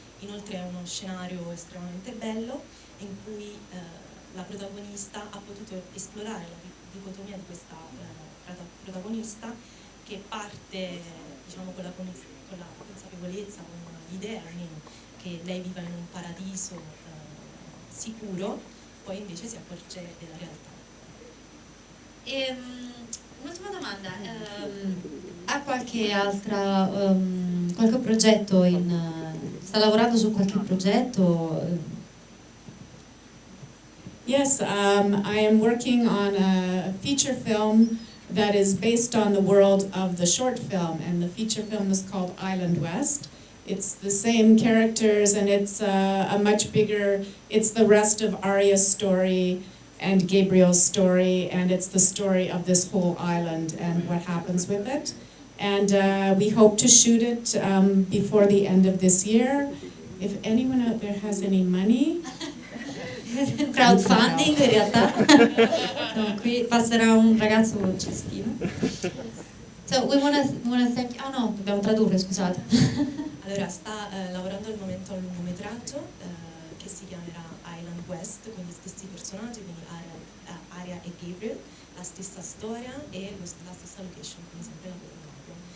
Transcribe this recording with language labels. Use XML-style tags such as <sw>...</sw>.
<it>Inoltre è uno scenario estremamente bello in cui la protagonista ha potuto esplorare la dicotomia di questa protagonista che parte, diciamo, con la consapevolezza, con l'idea almeno che lei viva in un paradiso sicuro, poi invece si accorge della realtà. Un'ultima domanda, ha qualche altra, qualche progetto sta lavorando su qualche progetto?</it> <en>Yes, I am working on a feature film that is based on the world of the short film, and the feature film is called Island West. It's the same characters, and it's a much bigger, it's the rest of Aria's story and Gabriel's story, and it's the story of this whole island and what happens with it. And we hope to shoot it before the end of this year. If anyone out there has any money.</en> <it>Crowdfunding in realtà. No, qui passerà un ragazzo con il cestino.</it> <en>So we wanna thank...</en> <it>Oh no, dobbiamo tradurre, scusate. Allora, sta lavorando al momento a un lungometraggio che si chiamerà Island West, con gli stessi personaggi, quindi Aria e Gabriel, la stessa storia e la stessa location, come sempre la Cornovaglia.</it>